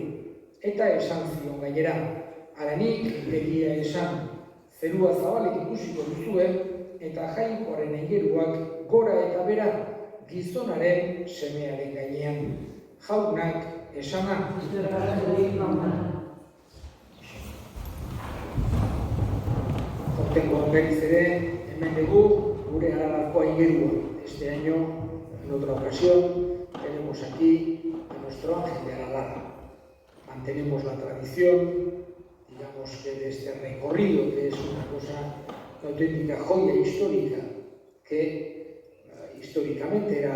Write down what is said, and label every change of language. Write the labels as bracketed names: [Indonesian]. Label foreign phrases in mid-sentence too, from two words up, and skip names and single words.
[Basque] Eta esan zion gainera, haranik egia esan, zerua zabalik ikusiko duzue, eta jainkoaren aingeruak gora eta bera gizonaren semearen gainean. Jaunak esana. Hortengo berriz ere, hemen dugu gure Aralarko aingerua. [Spanish] Este año, en otra ocasión, tenemos aquí a nuestro ángel de Aralar. Mantenemos la tradición, digamos que de este recorrido, que es una auténtica joya histórica, que históricamente era